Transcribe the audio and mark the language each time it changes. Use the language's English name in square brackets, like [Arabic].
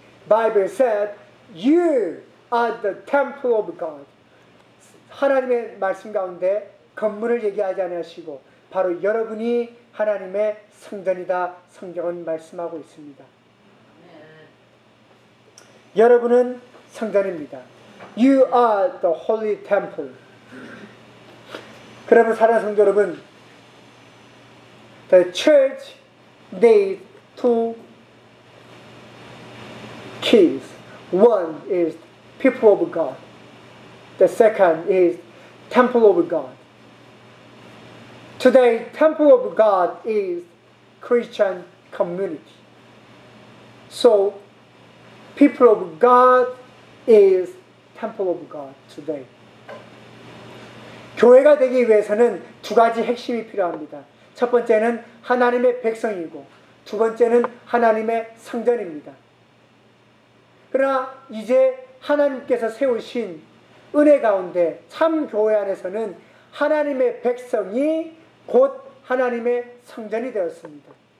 [English] Bible said you are the temple of God. [Korean] 하나님의 말씀 가운데 건물을 얘기하지 않으시고 바로 여러분이 하나님의 성전이다. 성경은 말씀하고 있습니다. 여러분은 성전입니다. [English] You are the holy temple. [Korean] 그러면 사랑하는 성도 여러분, [English] The church needs two keys. One is people of God. The second is temple of God. Today, temple of God is Christian community. So, people of God is temple of God today. [Korean] 교회가 되기 위해서는 두 가지 핵심이 필요합니다. 첫 번째는 하나님의 백성이고 두 번째는 하나님의 성전입니다. 그러나 이제 하나님께서 세우신 은혜 가운데 참 교회 안에서는 하나님의 백성이 곧 하나님의 성전이 되었습니다.